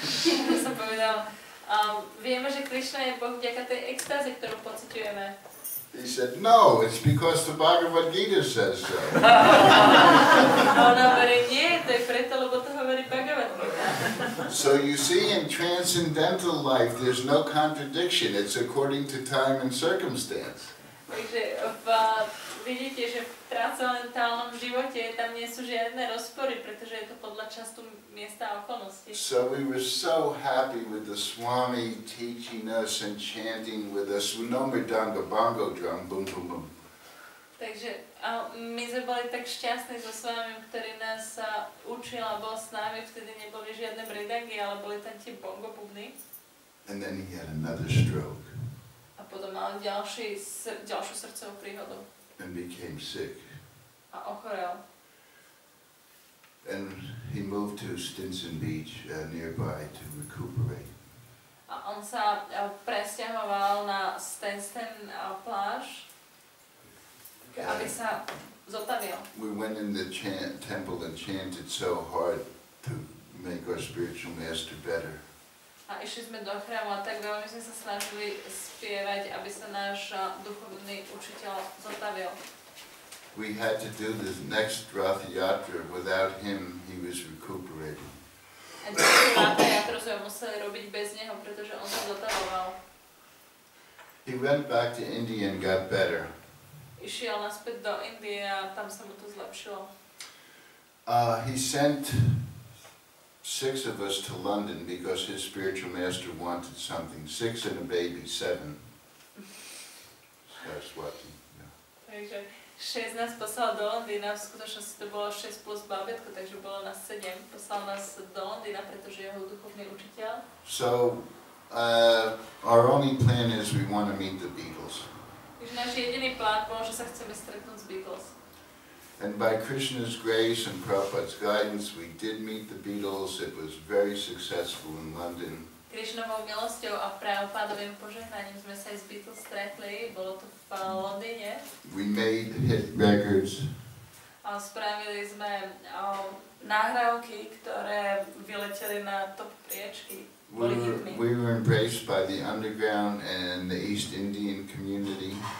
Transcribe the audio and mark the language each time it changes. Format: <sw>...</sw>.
<sk>Ja som povedal, vieme, že Krišna je Boh vďaka tej extáze, ktorú pociťujeme.</sk> <en>He said, no, it's because the Bhagavad Gita says so.</en> <sk>A on hovorí, nie, to je preto, lebo to hovorí Bhagavad Gita.</sk> <en>So you see, in transcendental life, there's no contradiction. It's according to time and circumstance.</en> <sk>Takže vidíte, že v transcendentálnom živote tam nie sú žiadne rozpory, pretože je to podľa času, miesta a okolností.</sk> <en>So we were so happy with the Swami teaching us and chanting with us. No mridanga bongo drum, boom, boom, boom.</en> <sk>Takže My sme boli tak šťastní so svojím, ktorý nás učil a bol s nami, vtedy neboli žiadne bridangy, ale boli tam tie bongo bubny.</sk> <en>And then he had another stroke.</en> <sk>A potom mal ďalšiu srdcovú príhodu.</sk> <en>And became sick.</en> <sk>A ochorel.</sk> <en>And he moved to Stinson Beach nearby to recuperate.</en> <sk>A on sa presťahoval na Stinson pláž, aby sa zotavil.</sk> <en>We went in the temple and chanted so hard to make our spiritual master better.</en> <sk>A išli sme do chrámu a tak veľmi sme sa snažili spievať, aby sa náš duchovný učiteľ zotavil.</sk> <en>We had to do the next Rath Yatra. Without him, he was recuperating.</en> <sk>A ďalšiu Rath Yatru sme museli robiť bez neho, pretože on sa zotavoval.</sk> <en>He went back to India and got better.</en> <sk>Išiel naspäť do Indie a tam sa mu to zlepšilo.</sk> <en>He sent 6 of us to London because his spiritual master wanted something. 6 and a baby, 7. Saraswati. Yeah.</en> <sk>Takže 6 nás poslal do Londýna, v skutočnosti to bolo 6 plus babetko, takže bolo nás 7. Poslal nás do Londýna, pretože jeho duchovný učiteľ.</sk> <en>So, our only plan is we want to meet the Beatles.</en> <sk>Takže náš jediný plán bol, že sa chceme stretnúť s Beatles.</sk> <en>And by Krishna's grace and Prabhupada's guidance, we did meet the Beatles. It was very successful in London.</en> <sk>Krišnovou milosťou a Prabhupádovým požehnaním sme sa aj s Beatles stretli, bolo to v Londýne.</sk> <en>We made hit records.</en> <sk>A spravili sme nahrávky, ktoré vyleteli na top priečky.</sk> <en>We were embraced by the underground and the East Indian community.</en>